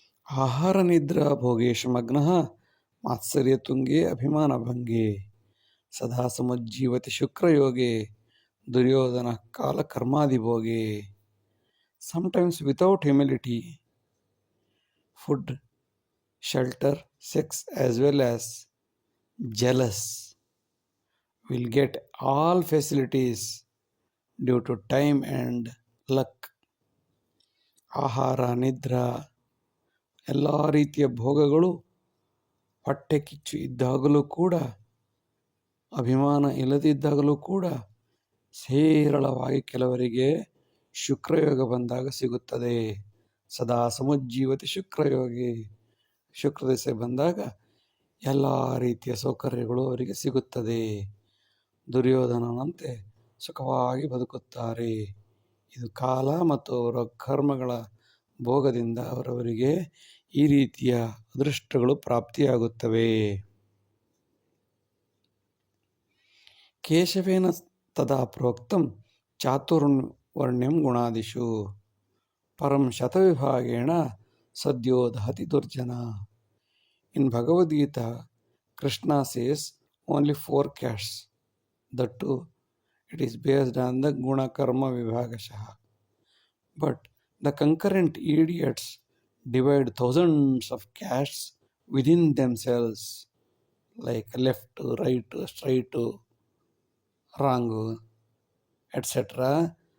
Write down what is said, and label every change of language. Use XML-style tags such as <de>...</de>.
<sa>ಆಹಾರ ನಿದ್ರಾ ಭೋಗೇಶು ಮಗ್ನಃ ಮಾತ್ಸರ್ಯ ತುಂಗೆ ಅಭಿಮಾನ ಭಂಗೆ ಸದಾ ಸಮುಜ್ಜೀವತಿ ಶುಕ್ರಯೋಗೆ ದುರ್ಯೋಧನ ಕಾಲ ಕರ್ಮಾದಿಭೋಗೆ.</sa> <en>Sometimes without humility, food, shelter, sex as well as jealous will get all facilities due to time and luck.</en> <kn>ಆಹಾರ ನಿದ್ರಾ ಎಲ್ಲ ರೀತಿಯ ಭೋಗಗಳು ಹೊಟ್ಟೆ ಕಿಚ್ಚು ಇದ್ದಾಗಲೂ ಕೂಡ, ಅಭಿಮಾನ ಇಲ್ಲದಿದ್ದಾಗಲೂ ಕೂಡ ಹೇರಳವಾಗಿ ಕೆಲವರಿಗೆ ಶುಕ್ರಯೋಗ ಬಂದಾಗ ಸಿಗುತ್ತದೆ.</kn> <sa>ಸದಾ ಸಮುಜ್ಜೀವತಿ ಶುಕ್ರಯೋಗಿ,</sa> <kn>ಶುಕ್ರದಶೆ ಬಂದಾಗ ಎಲ್ಲ ರೀತಿಯ ಸೌಕರ್ಯಗಳು ಅವರಿಗೆ ಸಿಗುತ್ತದೆ. ದುರ್ಯೋಧನನಂತೆ ಸುಖವಾಗಿ ಬದುಕುತ್ತಾರೆ. ಇದು ಕಾಲ ಮತ್ತು ಅವರ ಕರ್ಮಗಳ ಭೋಗದಿಂದ ಅವರವರಿಗೆ ಈ ರೀತಿಯ ಅದೃಷ್ಟಗಳು ಪ್ರಾಪ್ತಿಯಾಗುತ್ತವೆ.</kn> <sa>ಕೇಶವೇನ ತದಾ ಪ್ರೋಕ್ತಂ ಚಾತುರ್ವರ್ಣ್ಯಂ ಗುಣಾದಿಷು ಪರಂ ಶತವಿಭಾಗೇಣ ಸದ್ಯೋ ದಹತಿ ದುರ್ಜನ.</sa> <en>In Bhagavad Gita, Krishna says only 4 castes. That too, it is based on the</en> <sa>guna karma vibhagashah.</sa> <en>But the concurrent idiots divide thousands of castes within themselves, like left, right, straight, wrong, etc.</en>